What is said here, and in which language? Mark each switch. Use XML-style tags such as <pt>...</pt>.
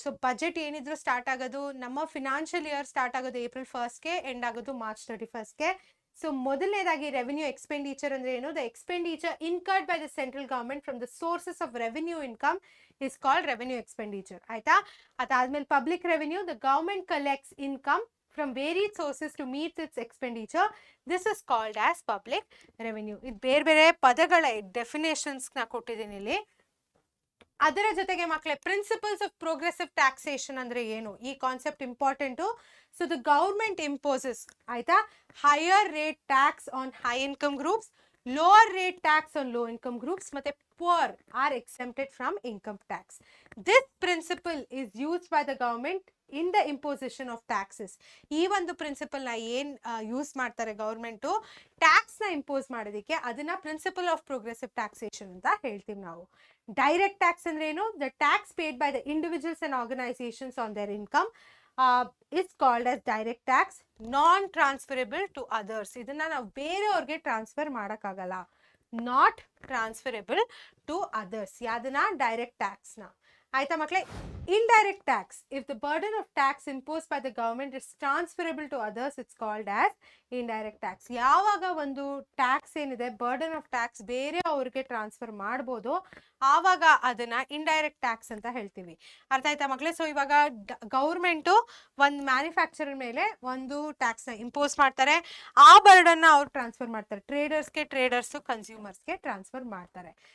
<kn>So budget ಏನಿದ್ರು start ಆಗೋದು ನಮ್ಮ ಫಿನಾನ್ಷಿಯಲ್ ಇಯರ್ ಸ್ಟಾರ್ಟ್ ಆಗೋದು April 1st ಎಂಡ್ ಆಗೋದು March 31st. ಸೊ ಮೊದಲನೇದಾಗಿ ರೆವೆನ್ಯೂ ಎಕ್ಸ್ಪೆಂಡಿಚರ್ ಅಂದ್ರೆ ಏನು?</kn> <en>The expenditure incurred by the central government from the sources of revenue income is called revenue expenditure ಆಯ್ತಾ. ಅದಾದ್ಮೇಲೆ public revenue, the government collects income from varied sources to meet its expenditure. This is called as public revenue.</en> <kn>ಇದು ಬೇರೆ ಪದಗಳ definitions ನ ಕೊಟ್ಟಿದ್ದೀನಿ ಇಲ್ಲಿ. ಅದರ ಜೊತೆಗೆ ಮಕ್ಕಳೇ ಪ್ರಿನ್ಸಿಪಲ್ಸ್ ಆಫ್ ಪ್ರೋಗ್ರೆಸಿವ್ ಟ್ಯಾಕ್ಸೇಷನ್ ಅಂದ್ರೆ ಏನು? ಈ concept important.</kn> <en>So the government imposes ಆಯ್ತಾ higher rate tax on high income groups, lower rate tax on low income groups, ಮತ್ತೆ poor are exempted from income tax. This principle is used by the government in the imposition of taxes.</en> <kn>ಈ ಒಂದು principal ನ ಏನ್ use ಮಾಡ್ತಾರೆ government tax ನ impose ಮಾಡೋದಕ್ಕೆ, ಅದನ್ನ principle of progressive taxation ಅಂತ ಹೇಳ್ತೀವಿ ನಾವು. ಡೈರೆಕ್ಟ್ ಟ್ಯಾಕ್ಸ್ ಅಂದ್ರೆ ಏನು?</kn> <en>The tax paid by the individuals and organisations on their income is called as direct tax, non transferable to others.</en> <kn>ಇದನ್ನ ನಾವು ಬೇರೆಯವ್ರಿಗೆ ಟ್ರಾನ್ಸ್ಫರ್ ಮಾಡೋಕ್ಕಾಗಲ್ಲ.</kn> <en>Not transferable to others. ಯಾವ್ದನ್ನ?</en> <kn>ಡೈರೆಕ್ಟ್ ಟ್ಯಾಕ್ಸ್ ನ ಆಯ್ತಾ ಮಕ್ಕಳೇ.</kn> <en>indirect tax, if the burden of tax imposed by the government is transferable to others, it's called as indirect tax.</en> <kn>ಯಾವಾಗ ಒಂದು ಟ್ಯಾಕ್ಸ್ ಏನಿದೆ ಬರ್ಡನ್ ಆಫ್ ಟ್ಯಾಕ್ಸ್ ಬೇರೆ ಅವ್ರಿಗೆ ಟ್ರಾನ್ಸ್ಫರ್ ಮಾಡ್ಬೋದು, ಆವಾಗ ಅದನ್ನ ಇಂಡೈರೆಕ್ಟ್ ಟ್ಯಾಕ್ಸ್ ಅಂತ ಹೇಳ್ತೀವಿ. ಅರ್ಥ ಆಯ್ತಾ ಮಕ್ಕಳೇ? ಸೊ ಇವಾಗ ಗೌರ್ಮೆಂಟು ಒಂದು ಮ್ಯಾನುಫ್ಯಾಕ್ಚರರ್ ಮೇಲೆ ಒಂದು ಟ್ಯಾಕ್ಸ್ ನ ಇಂಪೋಸ್ ಮಾಡ್ತಾರೆ, ಆ ಬರ್ಡನ್ನ ಅವ್ರು ಟ್ರಾನ್ಸ್ಫರ್ ಮಾಡ್ತಾರೆ, ಟ್ರೇಡರ್ಸು ಕನ್ಸ್ಯೂಮರ್ಸ್ಗೆ ಟ್ರಾನ್ಸ್ಫರ್ ಮಾಡ್ತಾರೆ.</kn>